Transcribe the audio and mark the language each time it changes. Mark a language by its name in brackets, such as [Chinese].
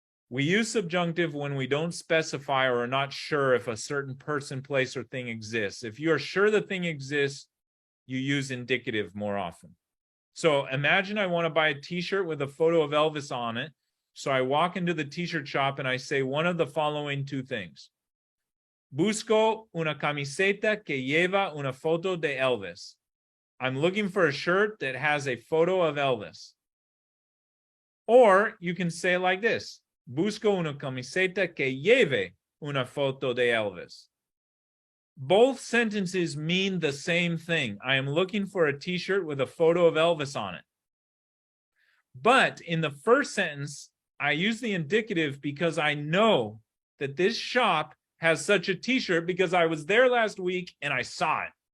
[English] We use subjunctive when we don't specify or are not sure if a certain person, place, or thing exists. If you are sure the thing exists, you use indicative more often. So imagine I want to buy a t-shirt with a photo of Elvis on it. So I walk into the t-shirt shop and I say one of the following two things. [Spanish] Busco una camiseta que lleva una foto de Elvis. [English] I'm looking for a shirt that has a photo of Elvis. Or you can say it like this. [Spanish] Busco una camiseta que lleve una foto de Elvis. [English] Both sentences mean the same thing. I am looking for a t-shirt with a photo of Elvis on it. But in the first sentence, I use the indicative because I know that this shop has such a t-shirt because I was there last week and I saw it.